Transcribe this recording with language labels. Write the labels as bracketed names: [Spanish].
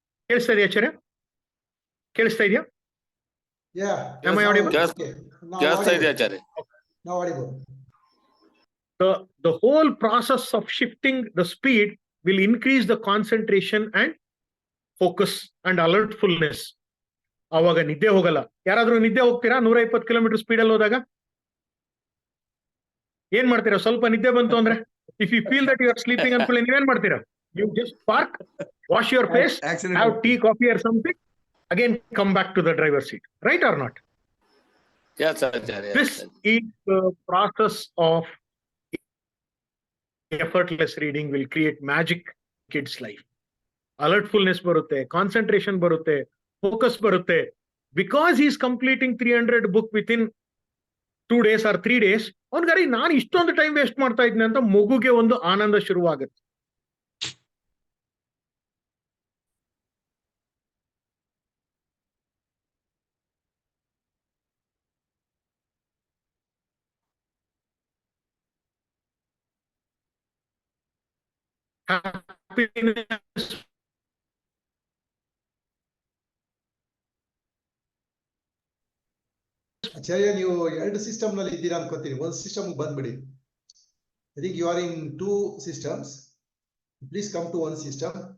[Kannada] ಕೇಳಿಸ್ತಾ ಇದೆಯಾ ಆಚಾರ್ಯ? ಕೇಳಿಸ್ತಾ ಇದೆಯಾ? [English] Yeah. Am I audible? Okay. Now [Kannada] ಕೇಳಿಸ್ತಾ ಇದೆ [English] audible. Acharya. Now audible. The whole process of shifting the speed will increase the concentration and focus and alertfulness. [Kannada] ಆವಾಗ ನಿದ್ದೆ ಹೋಗಲ್ಲ. ಯಾರಾದ್ರೂ ನಿದ್ದೆ ಹೋಗ್ತೀರಾ 120 ಕಿಲೋಮೀಟರ್ ಸ್ಪೀಡ್ ಅಲ್ಲಿ ಹೋದಾಗ? ಏನ್ ಮಾಡ್ತೀರಾ? ಸ್ವಲ್ಪ ನಿದ್ದೆ ಬಂತು ಅಂದ್ರೆ, [English] if you feel that you are sleeping [Kannada] ಅನ್ಕೊಳ್ಳಿ, ನೀವೇನ್ ಮಾಡ್ತೀರಾ? [English] You just park, wash your face, have tea, coffee or something, again come back to the driver's seat. Right or not? Yes, Acharya. This is the process of effortless reading will create magic in kids life. [Kannada] Alertfulness ಬರುತ್ತೆ, concentration ಬರುತ್ತೆ, focus ಬರುತ್ತೆ. [English] Because he is completing 300 book within 2 days or 3 days, [Kannada] ಅವನ್ಗಾರಿ ನಾನು ಇಷ್ಟೊಂದು time waste ಮಾಡ್ತಾ ಇದ್ದೀನಿ ಅಂತ ಮಗುಗೆ ಒಂದು ಆನಂದ ಶುರುವಾಗುತ್ತೆ. [English] Happiness [Kannada] ಆಚಾರ್ಯ, ನೀವು 2 ಸಿಸ್ಟಮ್ ನಲ್ಲಿ ಇದ್ದೀರಾ ಅನ್ಕೋತೀನಿ. ಒಂದು ಸಿಸ್ಟಮ್ ಬಂದ್ಬಿಡಿ. [English] I think you are in 2 systems. Please come to one system.